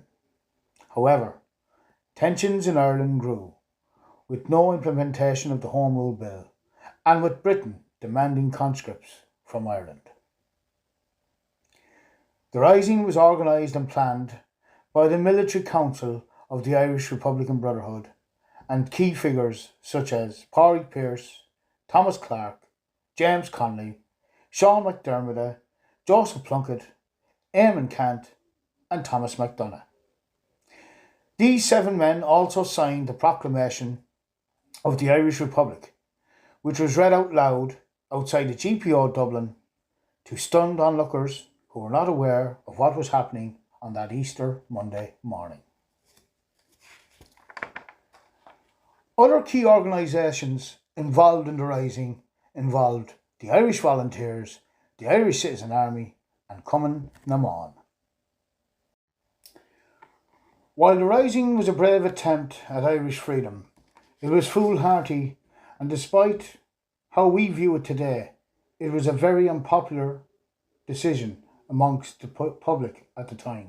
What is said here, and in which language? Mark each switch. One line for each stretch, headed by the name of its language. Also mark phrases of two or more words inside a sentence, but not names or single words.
English: However, tensions in Ireland grew, with no implementation of the Home Rule Bill, and with Britain demanding conscripts from Ireland. The Rising was organised and planned by the Military Council of the Irish Republican Brotherhood and key figures such as Pádraig Pearse, Thomas Clarke, James Connolly, Sean McDermott, Joseph Plunkett, Eamon Cant and Thomas MacDonagh. These 7 men also signed the Proclamation of the Irish Republic, which was read out loud outside the GPO Dublin to stunned onlookers who were not aware of what was happening on that Easter Monday morning. Other key organisations involved in the Rising involved the Irish Volunteers, the Irish Citizen Army and Cumann na mBan. While the Rising was a brave attempt at Irish freedom, it was foolhardy, and despite how we view it today, it was a very unpopular decision amongst the public at the time.